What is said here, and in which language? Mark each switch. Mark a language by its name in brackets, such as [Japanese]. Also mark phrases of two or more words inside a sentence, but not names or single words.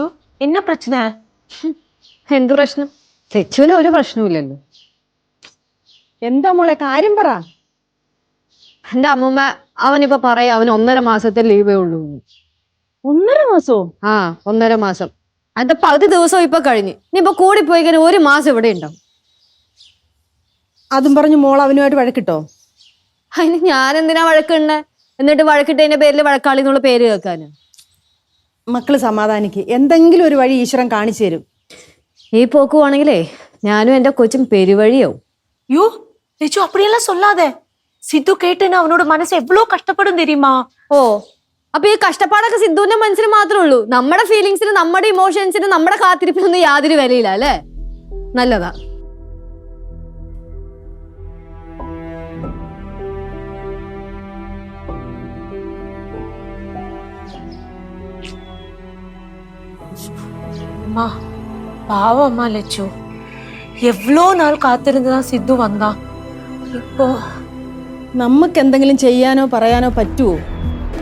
[Tamil] என்ன பிரச்சனை? [Malayalam] എന്ത് പ്രശ്നം? ലച്ചുവിന് ഒരു പ്രശ്നമില്ലല്ലോ. എന്താ മോളെ കാര്യം പറ. എന്റെ അമ്മൂമ്മ അവനിപ്പോ പറയാ അവന് 1.5 മാസത്തെ ലീവേ ഉള്ളൂ. 1.5 മാസോ? 1.5 മാസം. അതിന്റെ പകുതി ദിവസം ഇപ്പൊ കഴിഞ്ഞ്. ഇനിയിപ്പോ കൂടി പോയി കഴിഞ്ഞാൽ 1 മാസം ഇവിടെ ഉണ്ടാവും. അതും പറഞ്ഞു മോൾ അവനുമായിട്ട് വഴക്കിട്ടോ? അതിന് ഞാൻ എന്തിനാ വഴക്കുണ്ടേ? എന്നിട്ട് വഴക്കിട്ടതിന്റെ പേരിൽ വഴക്കാളി എന്നുള്ള പേര് കേൾക്കാന്. മക്കള് സമാധാനിക്ക്. എന്തെങ്കിലും ഒരു വഴി ഈശ്വരൻ കാണിച്ചു തരും. ഈ പോക്കുവാണെങ്കിലേ ഞാനും എന്റെ കൊച്ചും പെരുവഴിയാവും. [Tamil] யோ லெச்சு, அப்படியெல்லாம் சொல்லாத. சித்து கேட்டுன்னு அவனோட மனசு எவ்வளவு கஷ்டப்படும் தெரியுமா? [Malayalam] ഓ, അപ്പൊ ഈ കഷ്ടപ്പാടൊക്കെ സിദ്ധുവിന്റെ മനസ്സിന് മാത്രമേ ഉള്ളൂ. നമ്മുടെ ഫീലിങ്സിന്, നമ്മുടെ ഇമോഷൻസിന്, നമ്മുടെ കാത്തിരിപ്പിനൊന്നും യാതൊരു വിലയില്ല അല്ലേ? നല്ലതാ. [Tamil] அம்மா பாவம் அம்மா லெச்சு. எவ்வளோ நாள் காத்திருந்துதான் சித்து வந்தான். இப்போ [Malayalam] നമുക്ക് എന്തെങ്കിലും ചെയ്യാനോ പറയാനോ പറ്റുമോ?